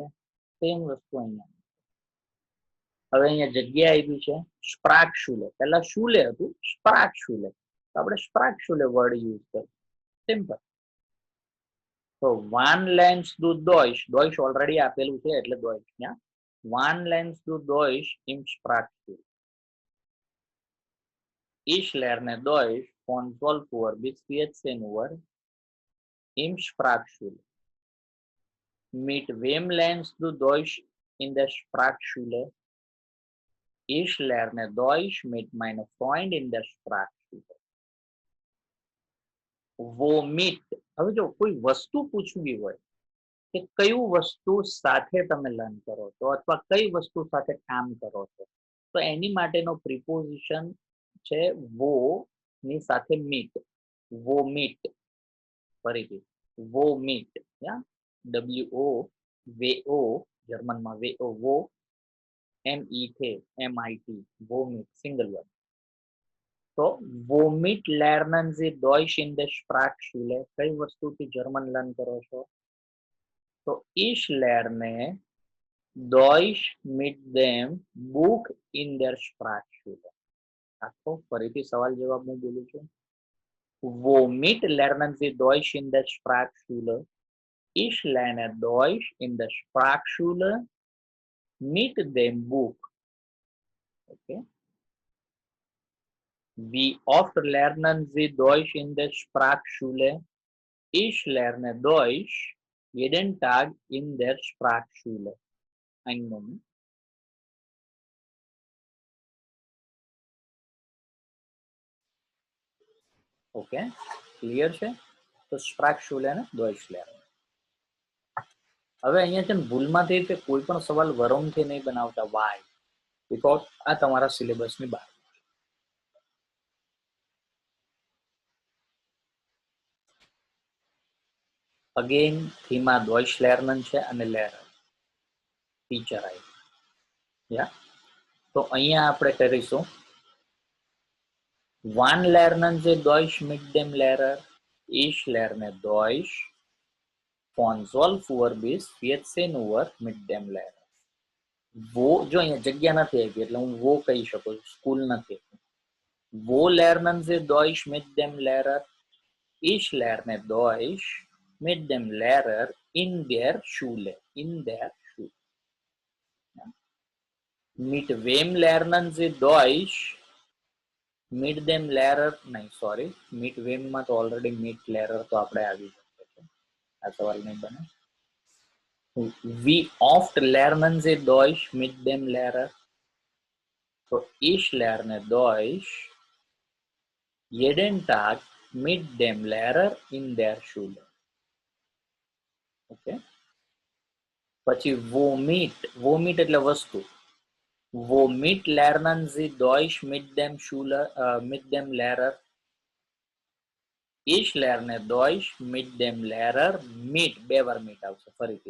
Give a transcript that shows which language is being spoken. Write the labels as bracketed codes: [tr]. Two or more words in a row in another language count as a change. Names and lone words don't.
[gu] સેમ વસ્તુ અહીંયા. હવે અહીંયા જગ્યા આવી છે [de] Sprachschule. [gu] પહેલા શુલે હતું, [de] Sprachschule. [gu] તો આપણે [de] Sprachschule [gu] વર્ડ યુઝ કરીએ. સિમ્પલ. તો [de] Wann lernst du Deutsch, [gu] ડોઇશ ઓલરેડી આપેલું છે એટલે ડોઇશ ત્યાં. [de] Wann lernst du Deutsch im Sprachschule. Ich lerne Deutsch von 12 Uhr bis 14 Uhr im Sprachschule. Mit wem lernst du Deutsch in der Sprachschule? Ich lerne Deutsch mit meinem Freund in der Sprachschule. Womit? [gu] હવે જો કોઈ વસ્તુ પૂછવી હોય કે કયું વસ્તુ સાથે તમે લર્ન કરો છો અથવા કઈ વસ્તુ સાથે કામ કરો છો તો એની માટેનો પ્રિપોઝિશન છે વો ની સાથે મીટ. વો મીટ, ફરીથી વો મીટ, યા WO VO જર્મનમાં VO વો MIT વો મીટ સિંગલ વર્ડ. [de] તો womit lernen Sie Deutsch in der Sprachschule? [gu] કઈ વસ્તુથી જર્મન લર્ન કરો છો? [de] તો ich lerne Deutsch mit dem Buch in der Sprachschule. [gu] આખો ફરીથી સવાલ જવાબ હું બોલું છું. [de] Womit lernen Sie Deutsch in der Sprachschule? Ich lerne Deutsch in der Sprachschule mit dem Buch. Okay. Wie oft lernen Sie Deutsch in der Sprachschule? Ich lerne Deutsch jeden Tag in der Sprachschule. Einen Moment. [gu] ઓકે, ક્લિયર છે? તો સ્પ્રાકશુલે ને ડોઇશ લર્નિંગ. હવે અહીંયા છે ને ભૂલમાંથી કે કોઈ પણ સવાલ વરોમથી નહીં બનાવતા. [en] Why? Because [gu] આ તમારા સિલેબસની બહાર. અગેન થીમાં ડોઇશ લર્નિંગ છે અને [en] learner teacher [gu] આવી. યા તો અહીંયા આપણે કરીશું [de] Wann lernen Sie Deutsch mit dem Lehrer? Ich lerne Deutsch von 12 Uhr bis 14 Uhr mit dem Lehrer. [gu] Wo જો અહીંયા જગ્યા નથી આવી એટલે હું વો કહી શકું છું, સ્કૂલ નથી. [de] Wo lernen Sie Deutsch mit dem Lehrer? Ich lerne Deutsch mit dem Lehrer in der Schule. In der Schule. Mit wem lernen Sie Deutsch? mit dem Lehrer [gu] નહીં, સોરી, મીટ વેમમાં તો ઓલરેડી મીટ લેરર તો આપણે આવી શકીએ છે, આ સવાલ નહીં બને. [de] Wie oft lernen Sie Deutsch mit dem Lehrer? તો ich lerne Deutsch jeden Tag mit dem Lehrer in der Schule. [gu] ઓકે. પછી વોમિટ, વોમિટ એટલે વસ્તુ. [de] Womit lernen Sie Deutsch mit dem Lehrer? Ich lerne Deutsch mit dem Lehrer mit [gu] બે વાર mit આવશે ફરીથી.